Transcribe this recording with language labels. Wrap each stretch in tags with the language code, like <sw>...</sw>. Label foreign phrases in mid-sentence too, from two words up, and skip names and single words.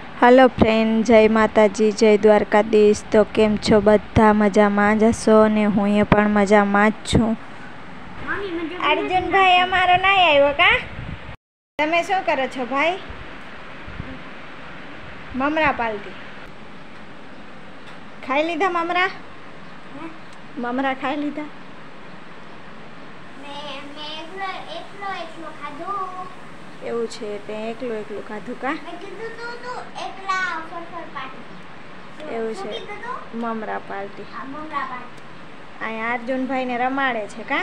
<en>hello friend,</en> <gu>જય માતાજી, જય દ્વારકાધીશ। તો કેમ છો બધા મજામાં જ હશો ને હુંએ પણ મજામાં જ છું। અર્જુન ભાઈ અમારો નહીં આવ્યો કા? તમે શું કરો છો ભાઈ? મમરા પાલતી ખાઈ લીધા? મમરા ખાઈ લીધા? એવું છે તે એકલું એકલું ખાધું કા? એવું છે મમરા પાર્ટી. અહીંયા અર્જુનભાઈ ને રમાડે છે કા?</gu>